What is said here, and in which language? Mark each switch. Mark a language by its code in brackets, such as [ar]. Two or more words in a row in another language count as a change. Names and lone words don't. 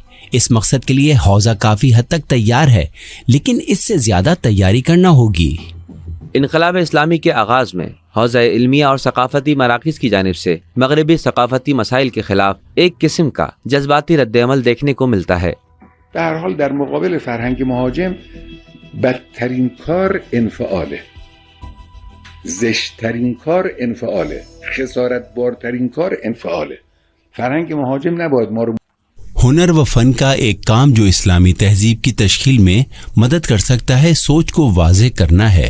[ur] اس مقصد کے لیے حوزہ کافی حد تک تیار ہے، لیکن اس سے زیادہ تیاری کرنا ہوگی۔ انقلاب اسلامی کے آغاز میں حوزہ علمیہ اور ثقافتی مراکز کی جانب سے مغربی ثقافتی مسائل کے خلاف ایک قسم کا جذباتی رد عمل دیکھنے کو ملتا ہے۔ [fa] به هر حال در مقابل فرهنگ مهاجم بدترین کار انفعاله، زشتترین کار انفعاله، خسارت بارترین کار انفعاله. فرهنگ مهاجم نباید ما رو [ur] ہنر و فن کا ایک کام جو اسلامی تہذیب کی تشکیل میں مدد کر سکتا ہے سوچ کو واضح کرنا ہے۔